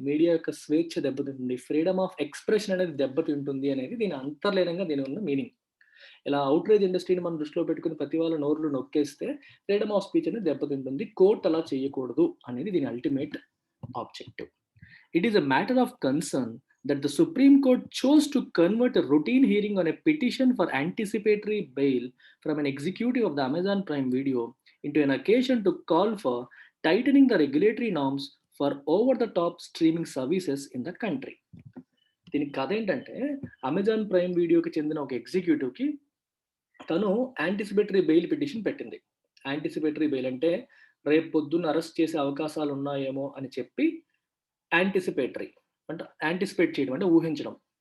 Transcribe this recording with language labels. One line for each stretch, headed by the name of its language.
Telugu: Media యొక్క స్వేచ్ఛ దెబ్బతింటుంది. ఫ్రీడమ్ ఆఫ్ ఎక్స్‌ప్రెషన్ అనేది దెబ్బతింటుంది అనేది దీని అంతర్లీనంగా దీని ఉన్న మీనింగ్. ఇలా ఔట్రేజ్ ఇండస్ట్రీని మనం దృష్టిలో పెట్టుకొని ప్రతి వాళ్ళ నోర్లు నొక్కేస్తే ఫ్రీడమ్ ఆఫ్ స్పీచ్ అనేది దెబ్బతింటుంది. కోర్ట్ అలా చేయకూడదు అనేది దీని ultimate objective.
English: It is a matter of concern that the Supreme Court chose to convert a routine hearing on a petition for anticipatory bail from an executive of the Amazon Prime Video into an occasion to call for tightening the regulatory norms for over-the-top streaming services in the country.
Telugu: దీనికి కథ ఏంటంటే Amazon prime వీడియోకి చెందిన ఒక ఎగ్జిక్యూటివ్కి తను anticipatory bail petition పెట్టింది. Anticipatory bail అంటే రేపు పొద్దున్న అరెస్ట్ చేసే అవకాశాలు ఉన్నాయేమో అని చెప్పి యాంటిసిపేటరీ అంటే యాంటిసిపేట్ చేయడం అంటే ఊహించడం.